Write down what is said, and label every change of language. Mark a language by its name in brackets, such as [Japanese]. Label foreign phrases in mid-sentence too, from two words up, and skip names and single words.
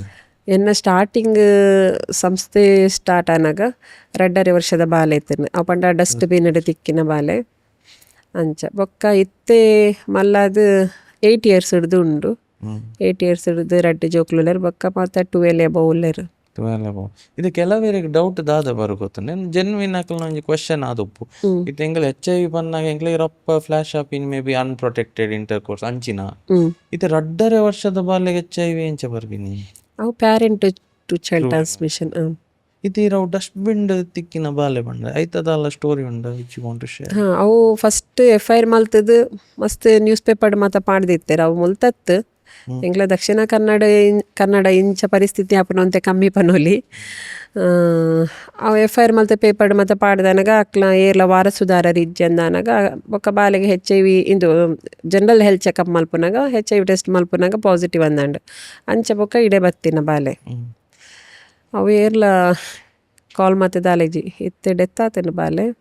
[Tulu] ಎನ್ನ ಸ್ಟಾರ್ಟಿಂಗ್ ಸಂಸ್ಥೆ ಸ್ಟಾರ್ಟ್ ಆನಾಗ 2.5 ವರ್ಷದ ಬಾಲೆ ಇತ್ತು ಅವು ಪಂಡ ಡಸ್ಟ್ಬಿನ್ ತಿಕ್ಕಿನ ಬಾಲೆ ಅಂಚ ಬೊಕ್ಕ ಇತ್ತೆ ಮಲ್ಲಾದು 8 years ಹಿಡ್ದು ಉಂಡು 8 years ಹಿಡ್ದು ರಡ್ಡು ಜೋಕ್ಲುಲೆರು ಬೊಕ್ಕ ಮತ್ತು 12 above ಉಲ್ಲೆರು ಇದು ಕೆಲವೇರಿಗೆ ಡೌಟ್ ದಾದ ಬರುಗೊತ್ತು ನಾನು ಜೆನ್ವಿನ್ ಆಕಲ್ ಒಂಜಿ ಕ್ವೆಶ್ಚನ್ ಆದುಪ್ಪು ಇದು ಎಂಗ್ಲ HIV ಪನ್ನಾಗ ಎಂಗ್ಲ ರಪ್ಪ [English] flash up in maybe unprotected intercourse [Tulu] ಅಂಚಿನ ಇದು 2.5 ವರ್ಷದ ಬಾಲ್ಯಗೆ HIV ಎಂಚ ಬರ್ಬಿನಿ [English] ಅವು parent to child transmission [Tulu] ಇದು ಇರವು ಡಸ್ಟ್ಬಿನ್ ತಿಕ್ಕಿನ ಬಾಲೆ ಬಂಡ ಐತದಲ್ಲ ಸ್ಟೋರಿ ಉಂಡ [English] which you want to share [Tulu] ಅವು ಫಸ್ಟ್ FIR ಮಲ್ತದು ಮಸ್ತ್ [English] news paper [Tulu] ಮಾತ ಪಾಡ್ದಿತ್ತೇರು ಅವು ಮುಲ್ತತ್ತು ಎಂಗ್ಲ ದಕ್ಷಿಣ ಕನ್ನಡ ಇಂಚ ಪರಿಸ್ಥಿತಿ ಆಪುನಂತೆ ಕಮ್ಮಿ ಪನೋಲಿ ಅವು FIR ಮಲ್ತ ಪೇಪರ್ ಮಾತ ಪಾಡ್ದನಾಗ ಅಕ್ಲ ಏರ್ಲ ವಾರಸುದಾರರು ಇಜ್ಜಂದಾನಾಗ ಬೊಕ್ಕ ಬಾಲೆಗೆ HIV ಇಂದು [English] general health checkup [Tulu] ಮಲ್ಪುನಾಗ HIV ಟೆಸ್ಟ್ ಮಲ್ಪುನಾಗ ಪಾಸಿಟಿವ್ ಅಂದಾಂಡು ಅಂಚ ಬೊಕ್ಕ ಇಡೆ ಬತ್ತಿನ ಬಾಲೆ ಅವು ಏರ್ಲ ಕಾಲ್ ಮತ್ತೆ ದಾಲೆಜಿ ಇತ್ತೆ ಡೆತ್ ಆತೇನು ಬಾಲೆ